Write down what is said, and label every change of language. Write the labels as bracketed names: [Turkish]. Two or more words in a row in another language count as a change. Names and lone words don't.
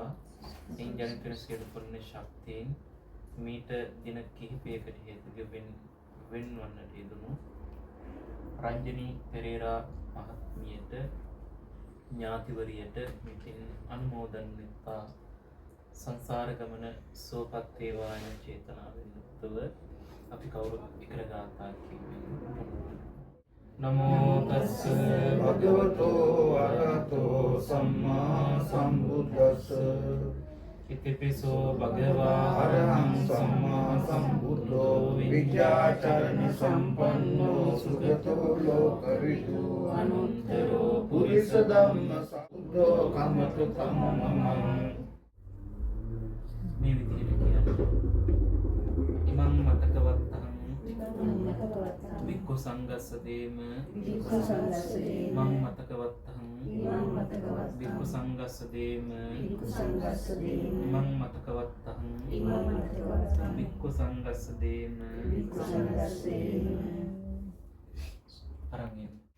[Sinhala] එයින් ජනිත වන සියලු පුණ්‍ය ශක්තියින් මීට දින කිහිපයකට හේතුවෙන් වෙන්වන්නට යෙදුණු රංජනී පෙරේරා මහත්මියට ඥාතිවරියට මෙතින් අනුමෝදන් වෙත්තා සංසාර ගමන සුවපත් වේවා යන චේතනාවෙන් යුක්තව අපි කවුරුත් එකල ගාථා කියමින් [Pali] නමෝ තස්ස භගවතෝ අරහතෝ සම්මා සම්බුද්දස්ස ඉතිපිසෝ භගවා අරහං සම්මා සම්බුද්ධෝ විද්‍යාචරණ සම්පන්නෝ සුගතෝ ලෝකවිදු අනුත්තරෝ පුරිස ධම්ම සම්බුද්ධෝ කම්මතු කම්මමං. [Sinhala] මේ විදිහට කියන්නේ [Pali] ඉමං මතකවත්තං වික්ඛු සංඝස්ස දේම මං මතකවත්තං වික්ඛු සංඝස්ස දේම මං මතකවත්තං වික්ඛු සංඝස්ස දේම අරන්